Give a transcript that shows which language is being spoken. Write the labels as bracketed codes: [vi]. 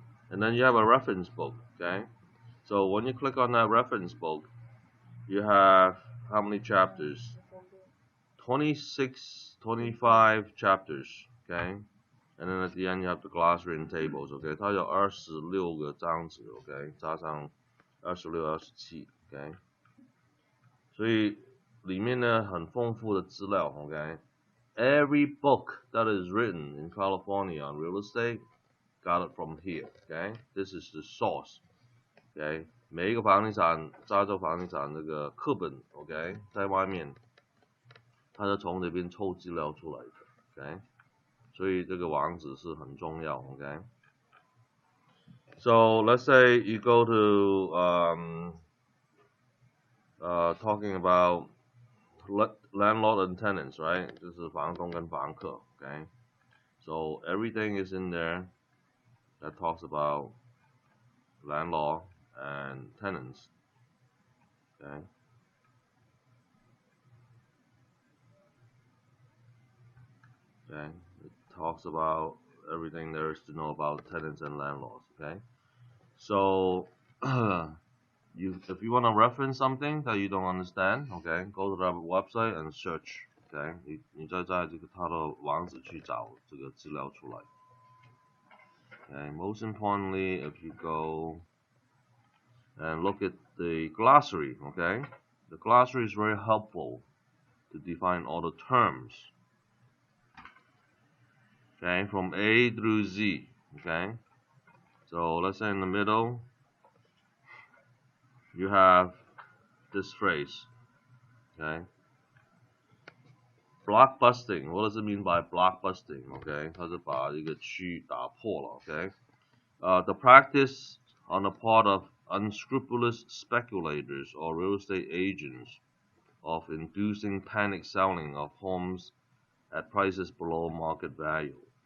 [en] And then you have a reference book, okay. So when you click on that reference book, you have how many chapters? 26, 25 chapters, okay. And then at the end you have the glossary and tables, okay. [zh] 它有26个章节 ，okay， 加上26、27 ，okay。所以里面呢很丰富的资料 ，okay。 [en] Every book that is written in California on real estate got it from here, okay. This is the source, okay。 [zh] 每一个房地产，加州房地产这个课本 ，okay， 在外面，它是从这边抽资料出来的 ，okay。所以这个网址是很重要 ，okay。 [en] So let's say you go to talking about landlord and tenants, right? [zh] 就是房东跟房客 ，okay. [en] So everything is in there that talks about landlord and tenants, okay. Okay, it talks about everything there is to know about tenants and landlords, okay. So if you want to reference something that you don't understand, okay, go to the website and search, okay. [zh] 你再在这个它的网址去找这个资料出来。 [en] Okay, most importantly, if you go and look at the glossary, okay, the glossary is very helpful to define all the terms, okay, from A through Z, okay. So let's say in the middle, you have this phrase, okay. Blockbusting. What does it mean by blockbusting? [zh] Okay, 它是把一个区打破了 okay. [en] The practice on the part of unscrupulous speculators or real estate agents of inducing panic selling of homes at prices below market value.